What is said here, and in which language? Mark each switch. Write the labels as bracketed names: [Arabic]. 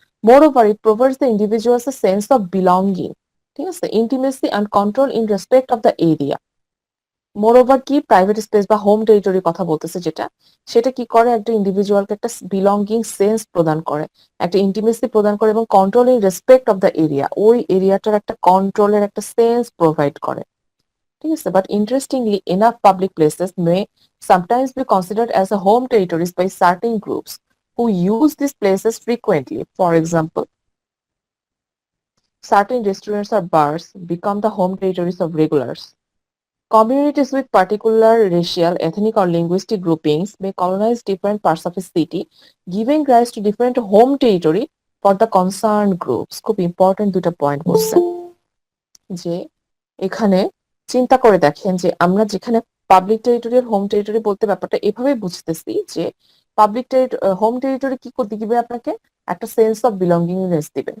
[English] moreover it provides the individuals a sense of belonging, [Bangla] ঠিক আছে, [English] Intimacy and control in respect of the area. [Bangla] More over কি, private space বা home টেরিটরির কথা বলতেছে যেটা, সেটা কি করে, একটা ইন্ডিভিজুয়ালকে একটা বিলঙ্গিং সেন্স প্রদান করে, একটা ইন্টিমেসি প্রদান করে, এবং [English] control in respect of the area, [Bangla] ওই এরিয়াটার একটা কন্ট্রোলের একটা সেন্স প্রোভাইড করে। ঠিক আছে, [English] But interestingly enough public places may sometimes be considered as a home territories by certain groups who use these places frequently. For example, certain restaurants or bars become the home territories of regulars. Communities with particular racial, ethnic, or linguistic groupings may colonize different parts of a city, giving rise to different home territory for the concerned groups. [Bangla] খুব important দুটো point বলছেন, যে এখানে চিন্তা করে দেখেন যে আমরা যেখানে পাবলিক টেরিটরি আর হোম টেরিটরি বলতে ব্যাপারটা এভাবেই বুঝতেছি, যে পাবলিক হোম টেরিটরি কি করতে দিবে আপনাকে, একটা সেন্স অফ বিলঙ্গিংনেস দিবে।